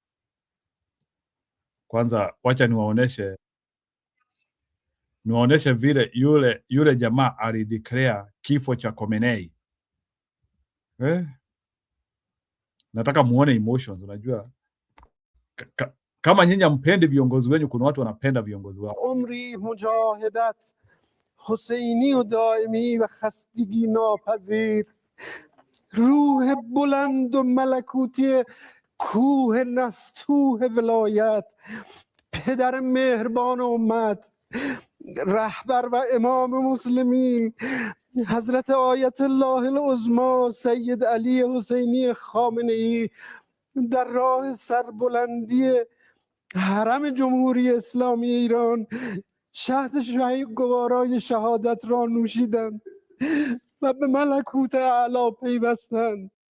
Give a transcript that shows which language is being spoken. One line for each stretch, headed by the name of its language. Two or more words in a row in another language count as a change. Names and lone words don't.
Swahili: Kwanza wacha niwaoneshe vile yule jamaa alideclare kifo cha Khamenei. Nataka muone emotions. Unajua kama nyinyi mpendi viongozi wenu, kuna watu wanapenda viongozi wao.
Persian: عمری مجاهدت حسینی و دائمی و خستگی ناپذیر روح بلند و ملکوتی کوه نستوه ولایت پدر مهربان امت رهبر و امام مسلمین حضرت آیت الله العظما سید علی حسینی خامنه‌ای در راه سربلندی حرم جمهوری اسلامی ایران شهد گوارای شهادت را نوشیدند و به ملکوت اعلی پیوستند.